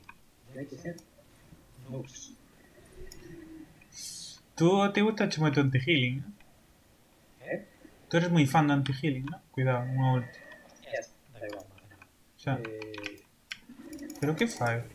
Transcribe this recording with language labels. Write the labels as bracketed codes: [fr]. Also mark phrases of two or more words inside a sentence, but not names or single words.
[es] Hay que ser noobs. Tú te gusta moito anti-healing, ¿no? ¿Eh? Tú eres moi fan de anti-healing, ¿no? [gl] Cuidado, unha ulti. [es] Ya está, da igual, no hace nada. [gl] Xa. Pero que fai?